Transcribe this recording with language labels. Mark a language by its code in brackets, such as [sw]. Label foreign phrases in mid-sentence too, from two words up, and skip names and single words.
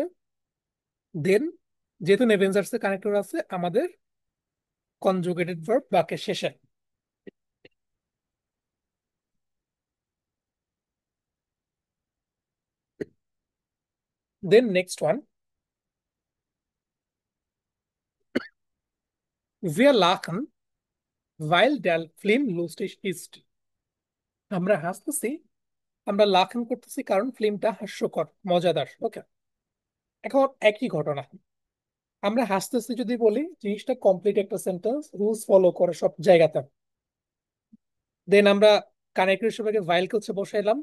[bn] দেন যেহেতু নেভেঞ্জার্স এর কানেক্টর আছে, আমাদের [en] conjugated verb [bn] বাক্যের শেষে। [en] then next one, [de] wir lachen weil der Film lustig ist। [bn] আমরা হাসতেছি, আমরা লাফিং করতেছি কারণ ফিল্মটা হাস্যকর, মজাদার। ওকে, এখন একই ঘটনা। আমরা হাসতেছি যদি বলি, জিনিসটা কমপ্লিট একটা সেন্টেন্স, [en] rules follow [bn] করে সব জায়গাতে। দেন আমরা কানেক্টর হিসেবে ভাইলকে হচ্ছে বসাইলাম।